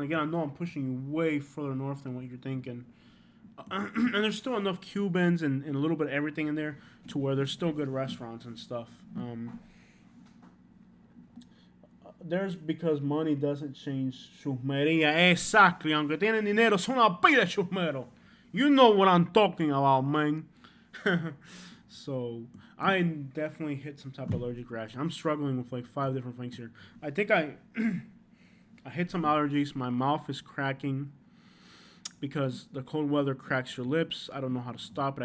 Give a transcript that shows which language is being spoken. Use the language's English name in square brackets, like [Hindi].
[English] Again, I know I'm pushing you way further north than what you're thinking. And there's still enough Cubans and a little bit of everything in there to where there's still good restaurants and stuff. There's because money doesn't change chusmería. Exactly. [Spanish] Aunque tienen dinero, son una pila de chusmero. [English] You know what I'm talking about, man. So, I definitely hit some type of allergic reaction. I'm struggling with like 5 different things here. I think I hit some allergies. My mouth is cracking because the cold weather cracks your lips. I don't know how to stop it.